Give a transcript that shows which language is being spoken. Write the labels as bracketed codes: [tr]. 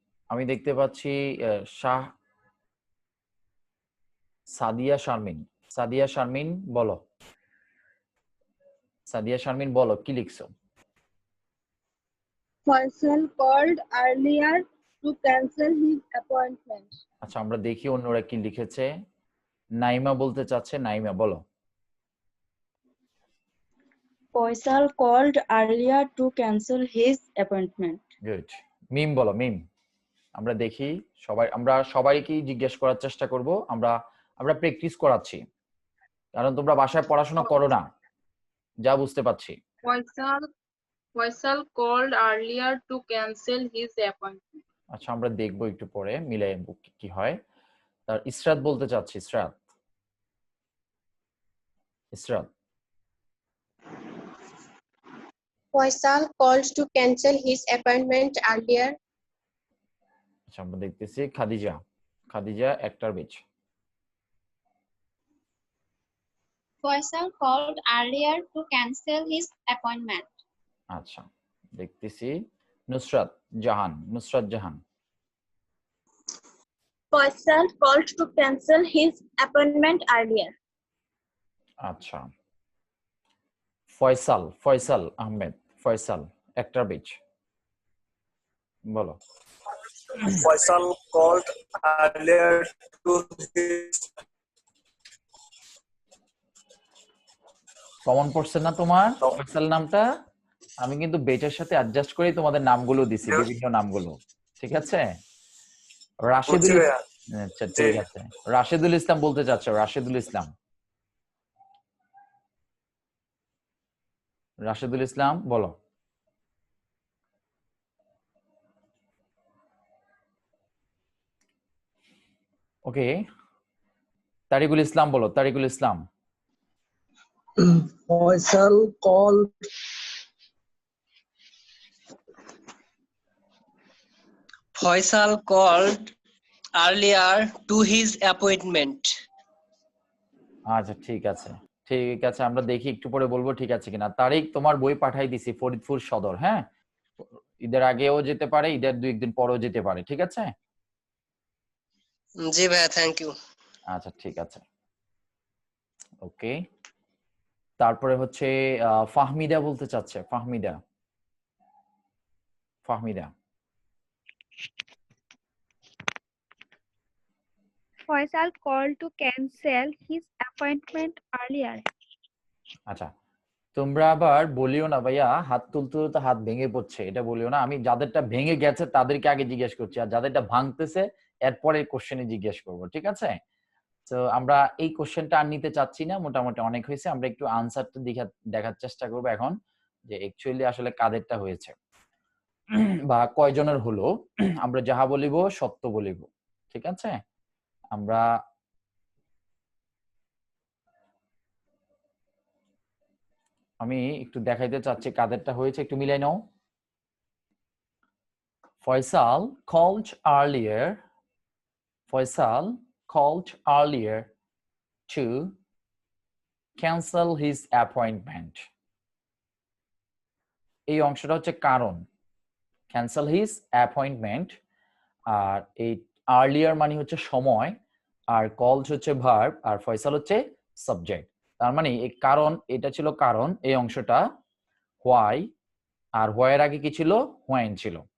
[bn] আমি দেখতে পাচ্ছি শাহ সাদিয়া শারমিন। সাদিয়া শারমিন বলো, সাদিয়া শারমিন বলো কি লিখছো? [en] Faisal called earlier to cancel his appointment. [bn] আচ্ছা, আমরা দেখি অন্যরা কি লিখেছে। নাইমা বলতে চাচ্ছে, নাইমা বলো। [en] Faisal called earlier to cancel his appointment. [bn] Good. মিম বলো, মিম। আমরা দেখি আমরা সবাইকেই জিজ্ঞেস করার চেষ্টা করব। আমরা প্র্যাকটিস করাচ্ছি, কারণ তোমরা বাসায় পড়াশোনা করো না, যা বুঝতে পারছি। [en] Faisal called earlier to cancel his appointment. [bn] আচ্ছা, আমরা দেখবো একটু পরে মিলে কি হয়। তার ইসরাত বলতে চাচ্ছি, Israt. Israt. [en] Faisal called to cancel his appointment earlier. [bn] আচ্ছা, আমরা দেখতেছি খাদিজা। খাদিজা একটার বেচ। [en] Faisal called earlier to cancel his appointment. [bn] আচ্ছা, দেখতেছি Nusrat Jahan. Nusrat Jahan. [en] Faisal called to cancel his appointment earlier. [bn] আচ্ছা, ফয়সাল, ফয়সাল আহমেদ, ফয়সাল একটার বেচ বলো। [en] Faisal called earlier to his. [bn] Common পড়ছে না তোমার ফয়সাল নামটা? আমি কিন্তু বেচের সাথে অ্যাডজাস্ট করেই তোমাদের নামগুলো দিছি, বিভিন্ন নামগুলো। ঠিক আছে? রাশেদুল, আচ্ছা ঠিক আছে, রাশেদুল ইসলাম বলতে চাচ্ছ, রাশেদুল ইসলাম। রাশেদুল ইসলাম বলো। ওকে, তারিকুল ইসলাম বলো, তারিকুল ইসলাম। [en] Faisal called Faisal called earlier to his appointment. [bn] আচ্ছা ঠিক আছে, ঠিক আছে, আমরা দেখি একটু পরে বলবো ঠিক আছে কিনা। তারিক, তোমার বই পাঠাই দিছি ফরিদপুর সদর, হ্যাঁ? ঈদের আগেও যেতে পারে, ঈদের 2 দিন পরেও যেতে পারে, ঠিক আছে? জি ভাইয়া, [en] Thank you. [bn] আচ্ছা ঠিক আছে, ওকে। তারপরে হচ্ছে ফাহমিদা বলতে চাচ্ছে, Fahmida. Fahmida [en] Faisal called to cancel his appointment earlier. [bn] আচ্ছা, তোমরা আবার বলিও না ভাইয়া হাত তুলতে তুলতে হাত ভেঙে পড়ছে, এটা বলিও না। আমি যাদেরটা ভেঙে গেছে তাদেরকে আগে জিজ্ঞেস করছি, আর যাদেরটা ভাঙতেছে এরপরে কোশ্চেনে জিজ্ঞেস করব, ঠিক আছে? তো আমরা এই কোশ্চেনটা আর নিতে চাচ্ছি না, মোটামুটি অনেক হয়েছে। আমরা একটু আনসারটা দেখার চেষ্টা করবো এখন, যে অ্যাকচুয়ালি আসলে কাদেরটা হয়েছে বা কয়জনের হলো। আমরা যাহা বলিব সত্য বলিব, ঠিক আছে? আমরা আমি একটু দেখাইতে চাচ্ছি কাদেরটা হয়েছে, একটু মিলাই নাও। [en] Faisal called earlier. Faisal called earlier to cancel his appointment. [bn] এই অংশটা হচ্ছে কারণ, [en] cancel his appointment, [bn] আর এই earlier মানে হচ্ছে সময়, আর called হচ্ছে verb, আর ফয়সাল হচ্ছে সাবজেক্ট। তার মানে এই কারণ, এটা ছিল কারণ, এই অংশটা why, আর why এর আগে কি ছিল, when ছিল।